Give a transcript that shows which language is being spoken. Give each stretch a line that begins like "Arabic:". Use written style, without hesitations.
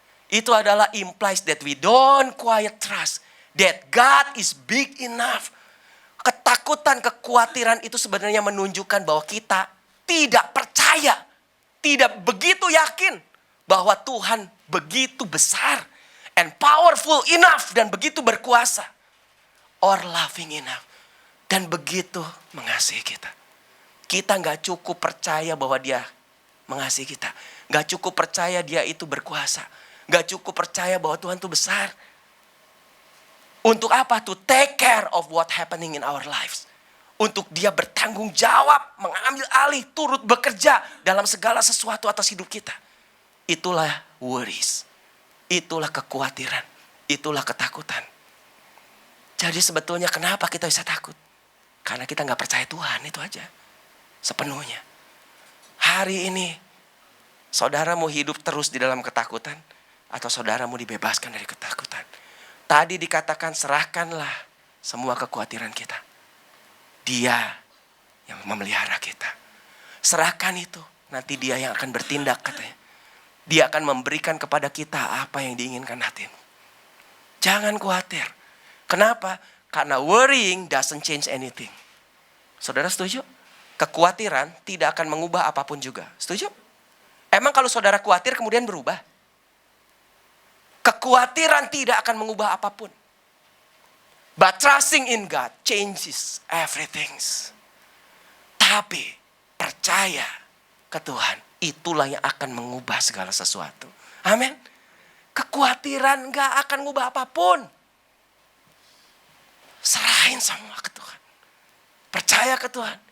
Indonesian: Itu adalah
English: implies that we don't quite trust that God is big enough.
Indonesian: Ketakutan, kekhawatiran itu sebenarnya menunjukkan bahwa kita tidak percaya. Tidak begitu yakin bahwa Tuhan begitu besar.
English: and powerful enough,
Indonesian: dan begitu berkuasa,
English: or loving enough,
Indonesian: dan begitu mengasihi kita. Kita gak cukup percaya bahwa dia mengasihi kita. Gak cukup percaya dia itu berkuasa. Gak cukup percaya bahwa Tuhan itu besar. Untuk apa?
English: To take care of what happening in our lives.
Indonesian: Untuk dia bertanggung jawab, mengambil alih, turut bekerja dalam segala sesuatu atas hidup kita. Itulah worries. Itulah kekhawatiran. Itulah ketakutan. Jadi sebetulnya kenapa kita bisa takut? Karena kita gak percaya Tuhan, itu aja. Sepenuhnya. Hari ini, saudara mau hidup terus di dalam ketakutan, atau saudara mau dibebaskan dari ketakutan? Tadi dikatakan serahkanlah semua kekhawatiran kita. Dia yang memelihara kita. Serahkan itu, nanti dia yang akan bertindak katanya. Dia akan memberikan kepada kita apa yang diinginkan hatimu. Jangan khawatir. Kenapa? Karena
English: worrying doesn't change anything.
Indonesian: Saudara setuju? Kekhawatiran tidak akan mengubah apapun juga. Setuju? Emang kalau saudara khawatir kemudian berubah? Kekhawatiran tidak akan mengubah apapun.
English: But trusting in God changes everything.
Indonesian: Tapi percaya ke Tuhan, itulah yang akan mengubah segala sesuatu. Amin. Kekhawatiran gak akan mengubah apapun. Serahin semua ke Tuhan. Percaya ke Tuhan.